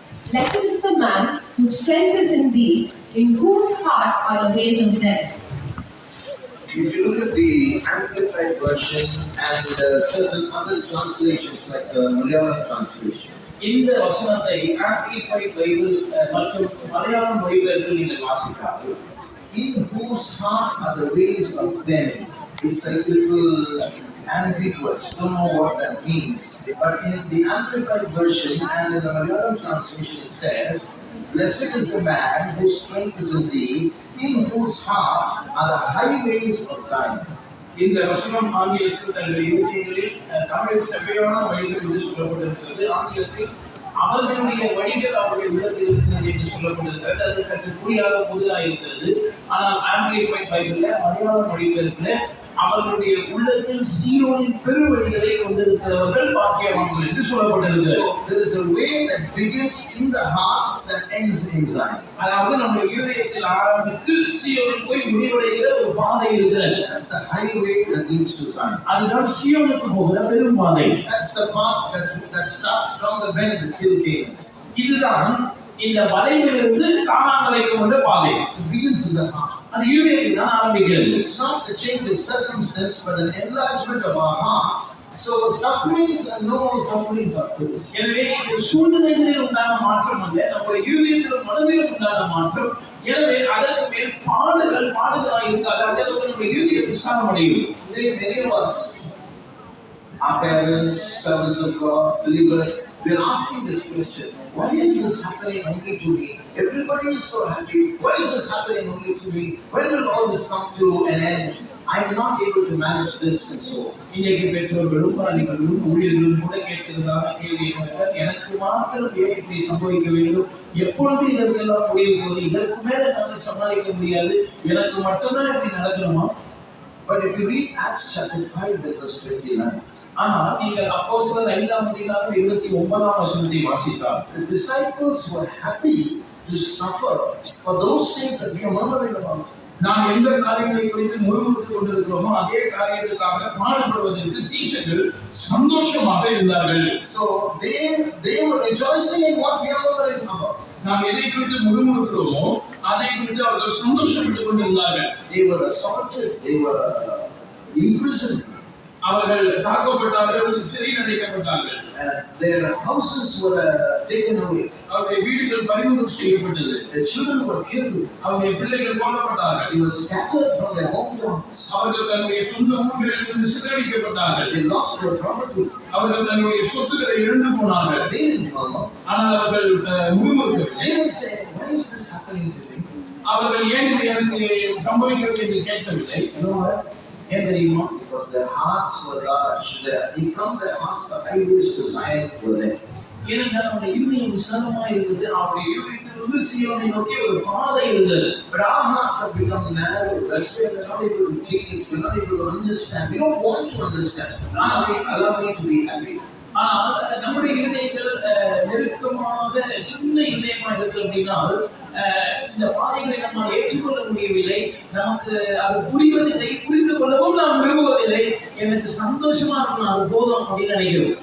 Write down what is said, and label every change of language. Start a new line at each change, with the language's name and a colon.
English: Blessed is the man whose strength is in thee, in whose heart are the ways of death. If you look at the Amplified version and certain other translations like the Malayalam translation,
Tamil: இந்த வசனத்தை amplified Bible மற்றும் மலையாள மொழிபெயர்ப்பில் நீங்கள் வாசித்தால்,
English: in whose heart are the ways of them, is a little ambiguous. Don't know what that means. But in the Amplified version and in the Malayalam translation it says, blessed is the man whose strength is in thee, in whose heart are the highways of Zion.
Tamil: இந்த வசனம் ஆங்கிலத்தில் தன்னுடைய இலக்கியங்களில் தமிழில் செவ்வையான வழிகள் என்று சொல்லப்பட்டிருக்கிறது. ஆங்கிலத்தில் அவர்களுடைய வழிகள் அவருடைய உள்ளத்தில் இருக்கிறது என்று சொல்லப்பட்டிருக்கிறது. அது சற்று புரியாத புதிதாக இருக்கிறது. ஆனால் ஆம்பிளிஃபைட் பைபிள்ல மலையாள மொழிபெயர்ப்பில் அவர்களுடைய உள்ளத்தில் சீயோனின் பெருவழிகளை கொண்டிருக்கிறவர்கள் பாக்கியவான்கள் என்று சொல்லப்பட்டிருக்கிறது.
English: There is a way that begins in the heart that ends in Zion.
Tamil: அதாவது நம்முடைய இருதயத்தில் ஆரம்பித்து சீயோனில் போய் முடிவடைகிற ஒரு பாதை இருக்கிறது.
English: That's the highway that leads to Zion.
Tamil: அதுதான் சீயோனுக்கு போகிற பெரும் பாதை.
English: That's the path that starts from the bend till Canaan.
Tamil: இதுதான் இந்த வளைவிலிருந்து கானான் வரைக்கும் உள்ள பாதை.
English: It begins in the heart.
Tamil: அது இருதயத்தில் தான் ஆரம்பிக்கிறது.
English: It's not a change of circumstance, but an enlargement of our hearts. So sufferings and no more sufferings after this.
Tamil: எனவே இந்த சூழ்நிலைகளில் உண்டான மாற்றம் அல்ல, நம்முடைய இருதயத்திலும் மனதிலும் உண்டான மாற்றம். எனவே அதற்கு மேல் பாடுகளாக இருக்காது. அதற்கு நம்முடைய இருதயம் விசாரம் அடையும்.
English: Today many of us, our parents, servants of God, believers, we are asking this question: why is this happening only to me? Everybody is so happy. Why is this happening only to me? When will all this come to an end? I am not able to manage this and so on.
Tamil: இன்றைக்கு பெற்றோர்களும் பாலிபர்களும் ஊழியர்களும் கூட கேட்கிறதாக கேள்வி என்னவென்றால், எனக்கு மாத்திரம் ஏன் இப்படி சம்பவிக்க வேண்டும்? எப்பொழுது இதற்கெல்லாம் முடிய போகுது? இதற்கு மேல நான் சமாளிக்க முடியாது. எனக்கு மட்டும்தான் இப்படி நடக்கணுமா?
English: But if you read Acts chapter 5 verse 29,
Tamil: ஆனால் நீங்கள் அப்போஸ்தலர் 5ஆம் அதிகாரம் 29ஆம் வசனத்தை வாசித்தால்,
English: the disciples were happy to suffer for those things that we are murmuring about.
Tamil: நாம் எந்த காரியங்களை குறித்து முறுமுறுத்துக் கொண்டிருக்கிறோமோ அதே காரியத்துக்காக பாடுபடுவதற்கு சீஷர்கள் சந்தோஷமாக இருந்தார்கள்.
English: So they were rejoicing in what we are murmuring about.
Tamil: நாம் எதை குறித்து முறுமுறுக்கிறோமோ அதை குறித்து அவர்கள் சந்தோஷப்பட்டுக் கொண்டிருந்தார்கள்.
English: They were assaulted, they were imprisoned.
Tamil: அவர்கள் தாக்கப்பட்டார்கள், சிறையில் அடைக்கப்பட்டார்கள்.
English: Their houses were taken away.
Tamil: அவருடைய வீடுகள் பறிமுதல் செய்யப்பட்டது.
English: Their children were killed.
Tamil: அவருடைய பிள்ளைகள் கொல்லப்பட்டார்கள்.
English: They were scattered from their hometowns.
Tamil: அவர்கள் தன்னுடைய சொந்த ஊர்களிலிருந்து சிதறடிக்கப்பட்டார்கள்.
English: They lost their property.
Tamil: அவர்கள் தன்னுடைய சொத்துக்களை இழந்து போனார்கள்.
English: They didn't murmur.
Tamil: ஆனால் அவர்கள் முறுமுறுக்கவில்லை.
English: They didn't say, why is this happening to me?
Tamil: அவர்கள் ஏன் இது எனக்கு சம்பவிக்கிறது என்று கேட்கவில்லை.
English: You know why?
Tamil: ஏன் தெரியுமா?
English: Because their hearts were large. From their hearts, the highways to Zion were there.
Tamil: ஏனென்றால் நம்முடைய இருதயம் விசாலமாக இருந்தது. அவருடைய இருதயத்திலிருந்து சீயோனை நோக்கி ஒரு பாதை இருந்தது.
English: But our hearts have become narrow. That's why we're not able to take it. We're not able to understand. We don't want to understand. Allow me to be happy.
Tamil: ஆனால் நம்முடைய இருதயங்கள் நெருக்கமாக சின்ன இருதயமா இருக்கு அப்படின்னா இந்த பாதைகளை நம்மால் ஏற்றுக்கொள்ள முடியவில்லை, நமக்கு அது புரிவதில்லை, புரிந்து கொள்ளவும் நாம் விரும்புவதில்லை, எனக்கு சந்தோஷமா இருக்கணும் அது போதும் அப்படின்னு நினைக்கிறோம்.